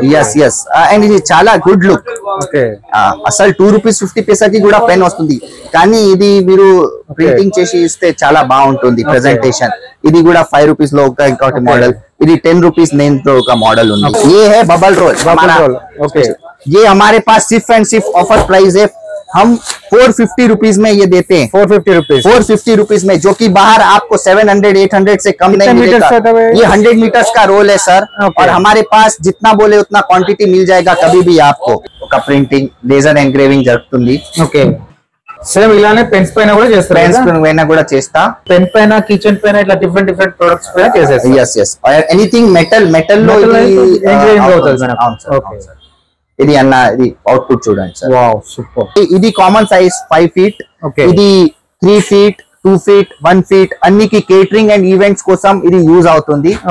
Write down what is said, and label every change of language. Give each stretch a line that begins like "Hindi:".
Telugu: yes and ఇది చాలా good look. Okay, అసలు 2 రూపీస్ 50 పైసాకి కూడా పెన్ వస్తుంది, కానీ ఇది మీరు ప్రింటింగ్ చేసి ఇస్తే చాలా బాగుంటుంది ప్రెజెంటేషన్. ఇది కూడా 5 రూపీస్ లో ఇంకొక మోడల్, ఇది 10 రూపీస్ నేమ్ తో ఒక మోడల్ ఉంది.
Hindi: ये है बबल रोल. ओके, ये हमारे पास सिर्फ एंड सिर्फ ऑफर प्राइस है, हम 450 रुपीज में ये देते हैं. 450 रुपीज में, जो कि बाहर आपको 700-800 से कम नहीं मिलेगा. ये 100 मीटर्स का रोल है सर. और हमारे पास जितना बोले उतना क्वांटिटी मिल जाएगा कभी भी आपको. का प्रिंटिंग लेजर एंग्रेविंग
Telugu: జరుగుతుంది. ఓకే, సేమ్ ఇలానే పెన్స్ పైన కూడా చేస్తారు. పెన్స్ పైన కూడా చేస్తా, పెన్ పైన, కిచెన్ పైన, ఇట్లా డిఫరెంట్ ప్రొడక్ట్స్ పైన చేసేస్తారు. yes ఎనీథింగ్ మెటల్ లో ఎంగ్రేవింగ్ అవుతుంది మేడం. ఓకే, ఇది అన్న ఇది అవుట్పుట్ చూడండి సార్. Wow, super. ఇది కామన్ సైజ్ 5 ఫీట్, ఇది 3 feet, 2 feet, 1 feet అన్నికి catering and events కోసం ఇది యూజ్ అవుతుంది.